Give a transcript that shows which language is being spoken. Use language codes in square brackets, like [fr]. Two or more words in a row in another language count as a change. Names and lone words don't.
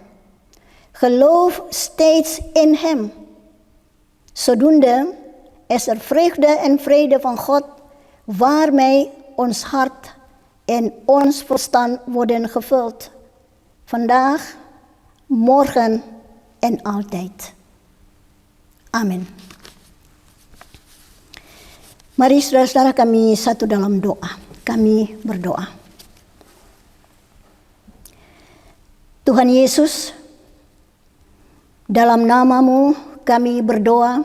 [nl] Geloof steeds in Hem. Zodoende is er vreugde en vrede van God, waarmee ons hart en ons verstand worden gevuld. Vandaag, morgen en altijd. [id] Amin. Mari saudara-saudara kami satu dalam doa. Kami berdoa. Tuhan Yesus, dalam nama-Mu kami berdoa.